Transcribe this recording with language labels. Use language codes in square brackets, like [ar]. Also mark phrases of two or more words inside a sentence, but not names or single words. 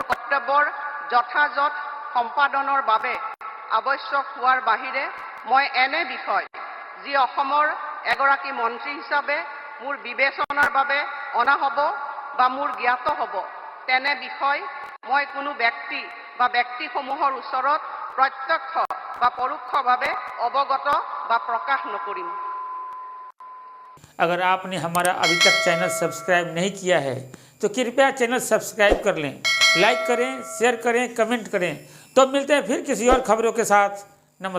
[as] কৰ্তব্যৰ যথাযথ সম্পাদনৰ বাবে আৱশ্যক হোৱাৰ বাহিৰে মই এনে বিষয় যি অসমৰ এগৰাকী মন্ত্ৰী হিচাপে মোৰ বিবেচনাৰ বাবে অনা হ'ব বা মোৰ জ্ঞাত হ'ব তেনে বিষয় মই কোনো ব্যক্তি বা ব্যক্তিসমূহৰ ওচৰত প্ৰত্যক্ষ বা পৰোক্ষভাৱে অৱগত বা প্ৰকাশ নকৰিম। [hi] अगर आपने हमारा अभी तक [en] channel subscribe [hi] नहीं किया है तो कृपया [en] channel subscribe [hi] कर लें, लाइक करें, शेयर करें, कमेंट करें। तो मिलते हैं फिर किसी और खबरों के साथ। नमस्कार।